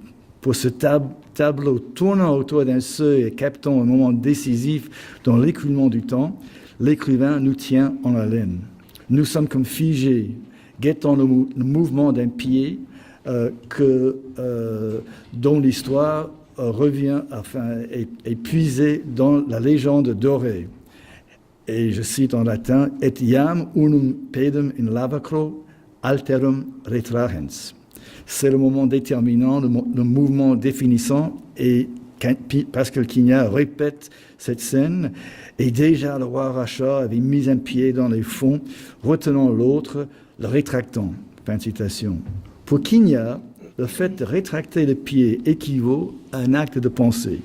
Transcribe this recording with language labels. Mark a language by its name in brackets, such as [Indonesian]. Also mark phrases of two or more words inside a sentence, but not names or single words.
[French] Pour ce tableau tournant autour d'un seuil et captant un moment décisif dans l'écoulement du temps, l'écrivain nous tient en haleine. Nous sommes comme figés, guettant le mouvement d'un pied dont l'histoire revient, est puisée dans la légende dorée. Et je cite en latin, « [Latin] Et iam unum pedem in lavacro alterum retragens ». [French] C'est le moment déterminant, le mouvement définissant, et Pascal Quignard répète cette scène, et déjà le roi Racha avait mis un pied dans les fonds, retenant l'autre, le rétractant. Fin de citation. Pour Quignard, le fait de rétracter le pied équivaut à un acte de pensée.